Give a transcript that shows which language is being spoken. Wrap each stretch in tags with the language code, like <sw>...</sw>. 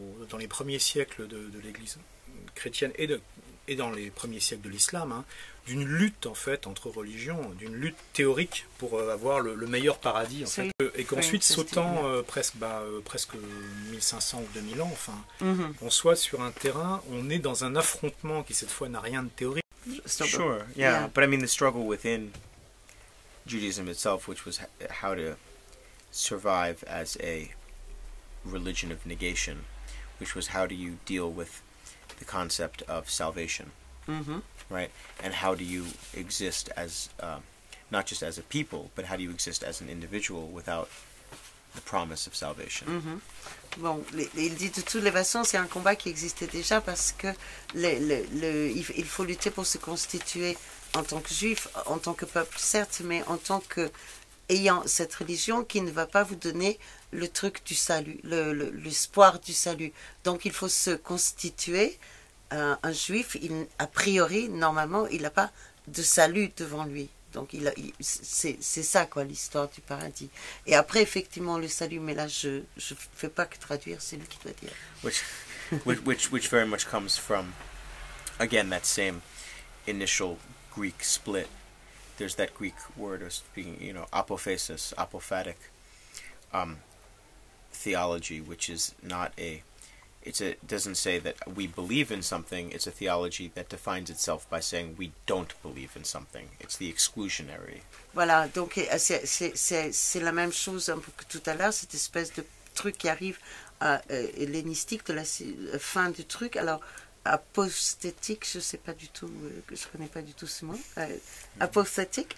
<fr>dans les premiers siècles de l'Église chrétienne et dans les premiers siècles de l'islam, d'une lutte en fait entre religions, d'une lutte théorique pour avoir le meilleur paradis, en fait, et qu'ensuite sautant presque 1500 ou 2000 ans, on soit sur un terrain, on est dans un affrontement qui cette fois n'a rien de théorique.</fr> <en>Sure, yeah, but I mean the struggle within Judaism itself, which was how to survive as a religion of negation, which was how do you deal with the concept of salvation, right? And how do you exist as not just as a people, but how do you exist as an individual without the promise of salvation?</en> <fr>Bon, il dit de toutes les façons, c'est un combat qui existait déjà parce que il faut lutter pour se constituer en tant que juif, en tant que peuple, certes, mais en tant que ayant cette religion qui ne va pas vous donner le truc du salut, l'espoir du salut. Donc il faut se constituer. Un juif, a priori, normalement, il n'a pas de salut devant lui. Donc c'est ça quoi l'histoire du paradis. Et après effectivement le salut, mais là je fais pas que traduire, c'est lui qui doit dire.</fr> <en>Which very much comes from, again, that same initial Greek split. There's that Greek word of speaking, apophasis, apophatic theology, which is not it doesn't say that we believe in something, it's a theology that defines itself by saying we don't believe in something. It's the exclusionary.</en> <fr>Voilà, donc c'est la même chose un peu que tout à l'heure, cette espèce de truc qui arrive hellénistique de la fin du truc. Alors, aposthétique, je sais pas du tout, je connais pas du tout ce mot. Aposthétique,</fr>